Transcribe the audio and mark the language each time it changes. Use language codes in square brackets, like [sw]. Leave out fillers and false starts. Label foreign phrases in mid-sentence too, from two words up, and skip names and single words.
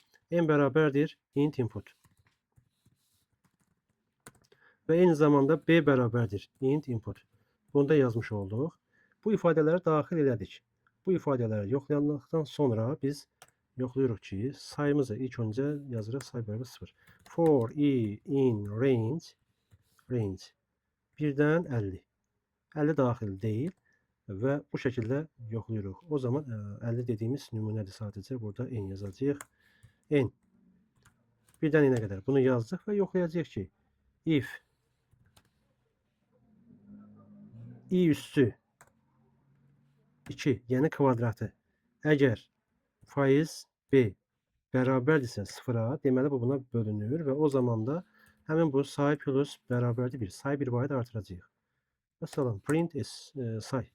[az] N bərabərdir [en] int input. [az] Və eyni zamanda b bərabərdir [en] int input. [az] Bunu da yazmış olduq. Bu ifadələri daxil elədik. Bu ifadələri yoxlayandan sonra biz yoxlayırıq ki, sayımızı ilk öncə yazırıq say bərabər 0. [en] For i in range 1-dən 50. [az] 50 daxil deyil və bu şəkildə yoxlayırıq. O zaman 50 dediyimiz nümunədir sadəcə. Burada n yazacağıq. N 1-dən n-ə qədər bunu yazdıq və yoxlayacağıq ki, [en] if i [az] üssü 2, yəni kvadratı əgər faiz b bərabərdirsə 0-a, deməli bu buna bölünür və o zaman da həmin bu say plus bərabərdir 1. Say bir vahid artıracağıq. Məsələn, print say.